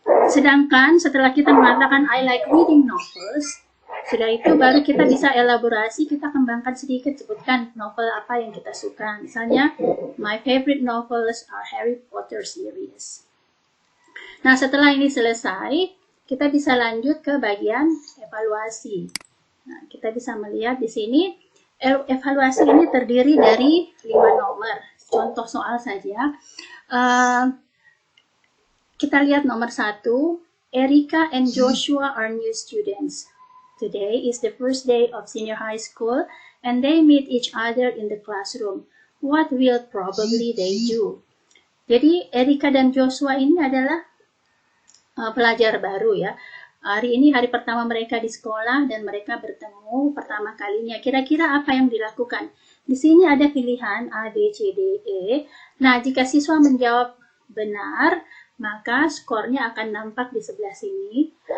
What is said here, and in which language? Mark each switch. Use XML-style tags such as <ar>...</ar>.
<id>Sedangkan setelah kita mengatakan</id> <en>I like reading novels,</en> <id>sudah itu baru kita bisa elaborasi, kita kembangkan sedikit, sebutkan novel apa yang kita suka.</id> <en>Misalnya, my favorite novels are Harry Potter series.</en> <id>Nah, setelah ini selesai, kita bisa lanjut ke bagian evaluasi. Nah, kita bisa melihat di sini, evaluasi ini terdiri dari 5 nomor. Contoh soal saja. Kita lihat nomor 1,</id> <en>Erika and Joshua are new students. Today is the first day of senior high school and they meet each other in the classroom. What will probably they do?</en> <id>Jadi, Erika dan Joshua ini adalah pelajar baru ya. Hari ini hari pertama mereka di sekolah dan mereka bertemu pertama kalinya. Kira-kira apa yang dilakukan? Di sini ada pilihan A, B, C, D, E. Nah, jika siswa menjawab benar, maka skornya akan nampak di sebelah sini.</id>